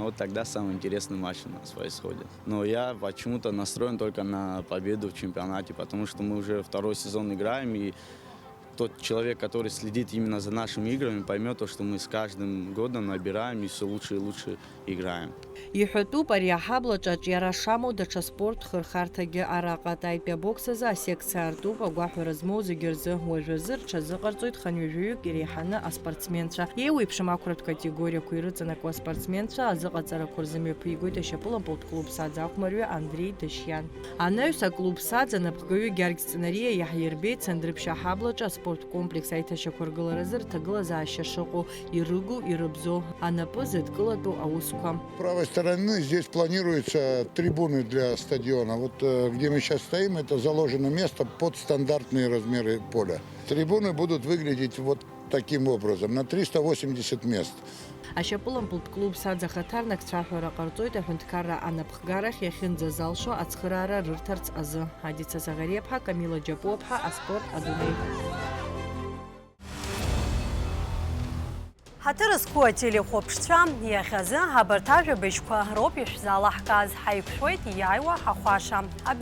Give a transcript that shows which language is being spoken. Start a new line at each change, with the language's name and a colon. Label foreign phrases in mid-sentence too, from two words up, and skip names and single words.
Russian: Вот тогда самый интересный матч у нас происходит. Но я почему-то настроен только на победу в чемпионате, потому что мы уже второй сезон играем, и тот человек, который следит именно за нашими играми, поймет, что мы с каждым годом набираем и все лучше и лучше играем.
Abkhazian: Иҳәатәуп ари аҳаблаҿаҿ иара шамоу даҽа спорт хырхарҭагьы араҟа-атаипиа бокс азы асекциа артуп, агәаҳәара змоу зегьы рзы уажәазы рҽазыҟарҵоит ханҩажәаҩык иреиҳаны аспортсменцәа. Еиуеиԥшым ақәратә категориақәа ирыҵанакуа аспортсменцәа азыҟаҵарақәа рзы мҩаԥигоит ашьапылампылтә клуб Саӡа ахәмариа Андрей Дашьиан. Анаҩс аклуб Саӡа напхгаҩы Гьаргь Ҵнариа иаҳирбеит Цандрыԥшь аҳаблаҿы аспорттә комплекс аиҭашьақәа ргыларазы рҭагылазаашьа шыҟоу, ирыгу, ирыбзоу, анапы зыдкылатәу аусқәа.
Russian: С правой стороны здесь планируются трибуны для стадиона. Вот где мы сейчас стоим, это заложено место под стандартные размеры поля. Трибуны будут выглядеть вот таким образом, на 380 мест.
Abkhazian: Ашьапылампылтә клуб Саӡа хаҭарнакцәа аҳәара ҟарҵоит аҳәынҭқарра анапхгарахь иахьынӡазалшо ацхыраара рырҭарц азы. Адица Загариаԥҳа, Камила Џьапуаԥҳа, аспорт адунеи. Ҳаҭырызқәоу ателехәаԥшцәа иахьазы ҳабарҭ ажәабжьқәа роуп ишәзалаҳкааз, ҳаиқәшәоит иааиуа ҳахәаша.